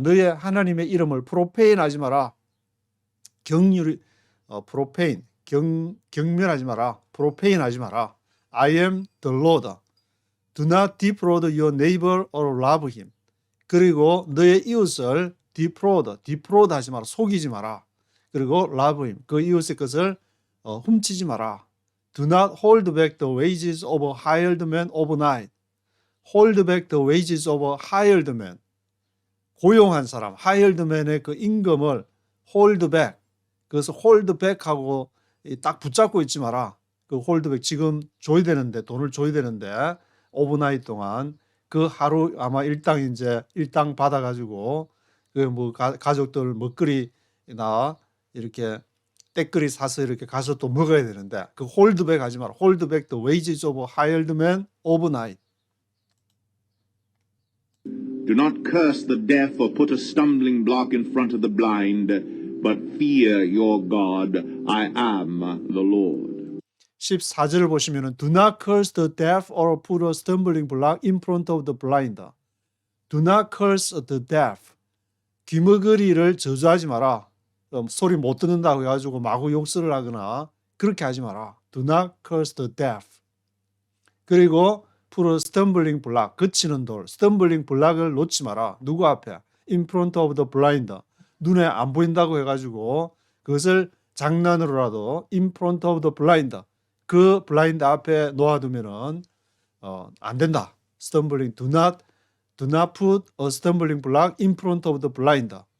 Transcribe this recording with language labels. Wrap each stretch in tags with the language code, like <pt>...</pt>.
<ko>너의 하나님의 이름을 profane 하지 마라. profane 경멸하지 마라. profane 하지 마라.</ko> <en>I am the Lord. Do not defraud your neighbor or rob him.</en> <ko>그리고 너의 이웃을 defraud 하지 마라. 속이지 마라. 그리고</ko> <en>rob him.</en> <ko>그 이웃의 것을 훔치지 마라.</ko> <en>Do not hold back the wages of a hired man overnight. Hold back the wages of a hired man.</en> <ko>고용한 사람, hired man의 그 임금을 hold back. 그래서 hold back하고 딱 붙잡고 있지 마라. 그 hold back 지금 줘야 되는데 돈을 줘야 되는데 overnight 동안 그 하루 아마 일당 받아가지고 그 뭐 가족들 먹거리나 이렇게 떼거리 사서 이렇게 가서 또 먹어야 되는데 그 홀드백 하지 마라.</ko> <en>홀드백 the wages of a hired man overnight. Do not curse the deaf or put a stumbling block in front of the blind, but fear your God. I am the Lord.</en> <ko>14절을 보시면은</ko> <en>Do not curse the deaf or put a stumbling block in front of the blind. Do not curse the deaf.</en> <ko>귀머거리를 저주하지 마라. 소리 못 듣는다고 해가지고 마구 욕설을 하거나 그렇게 하지 마라.</ko> <en>Do not curse the deaf. 그리고 put a stumbling block,</en> <ko>그치는 돌,</ko> <en>stumbling block을 놓지 마라.</en> <ko>누구 앞에?</ko> <en>In front of the blind.</en> <ko>눈에 안 보인다고 해가지고 그것을 장난으로라도</ko> <en>in front of the blind.</en> <ko>그 블라인드 앞에 놓아두면은 안 된다.</ko> <en>stumbling, do not put a stumbling block in front of the blind.</en>